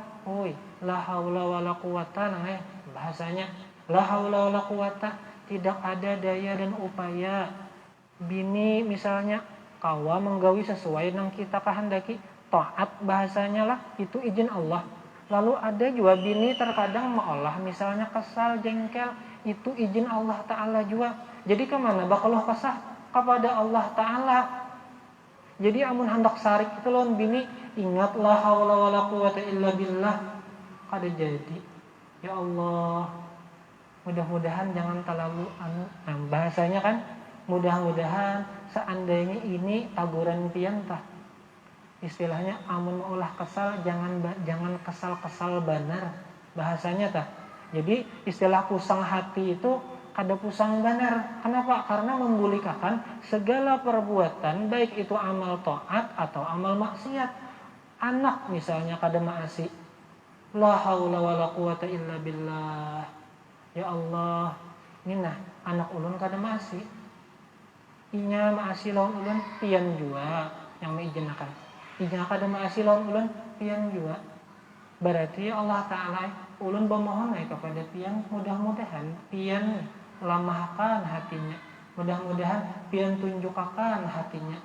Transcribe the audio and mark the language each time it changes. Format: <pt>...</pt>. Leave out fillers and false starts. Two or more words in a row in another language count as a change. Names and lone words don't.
<ar>لا حول ولا قوة,</ar> <bjn>bahasanya</bjn> <ar>لا حول ولا قوة,</ar> <bjn>tidak ada daya dan upaya bini misalnya kawa menggawi sesuai yang kita kehendaki, taat bahasanya lah itu izin Allah. Lalu ada juga bini terkadang maolah misalnya kesal jengkel, itu izin Allah Ta'ala juga. Jadi kemana bakal kesah kepada Allah Ta'ala. Jadi amun hendak sarik itu lawan bini ingat</bjn> <ar>لا حول ولا قوة إلا بالله,</ar> <bjn>kada jadi.</bjn> <ar>يا الله,</ar> <bjn>mudah-mudahan jangan terlalu bahasanya kan, mudah-mudahan seandainya ini taburan piantah. Istilahnya amun ulah kesal jangan kesal banar bahasanya tah. Jadi istilah pusang hati itu kada pusang banar. Kenapa?</bjn> <id>Karena membolehkan segala perbuatan baik itu amal taat atau amal maksiat.</id> <bjn>Anak misalnya kada maasi,</bjn> <ar>لا حول ولا قوة إلا بالله. يا الله,</ar> <bjn>minah anak ulun kada maasi. Inya maasi lawan ulun pian jua yang meizinkan. Inya kada maasi lawan ulun pian jua. Berarti Allah Ta'ala ulun bermohon kepada pian, mudah-mudahan pian lamahkan hatinya, mudah-mudahan pian tunjukkan hatinya.</bjn>